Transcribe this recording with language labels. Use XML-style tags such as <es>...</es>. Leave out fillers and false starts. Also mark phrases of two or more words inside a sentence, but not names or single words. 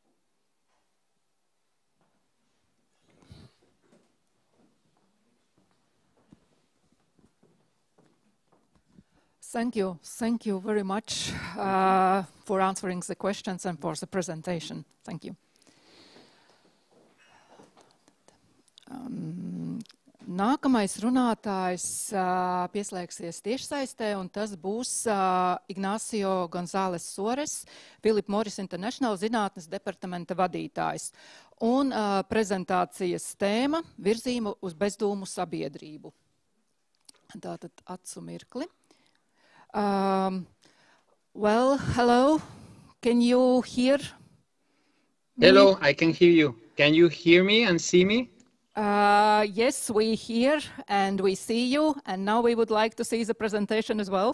<en>Thank you. Thank you very much for answering the questions and for the presentation. Thank you.</en> <lv>Nākamais runātājs pieslēgsies tiešsaistē, un tas būs Ignacio González Sores, Philip Morris International zinātnes departamenta vadītājs. Un prezentācijas tēma – virzība uz bezdūmu sabiedrību. Tātad acu mirkli.</lv> <en>Well, hello. Can you hear me? Hello, I can hear you. Can you hear me and see me? Yes, we hear and we see you, and now we would like to see the presentation as well.</en>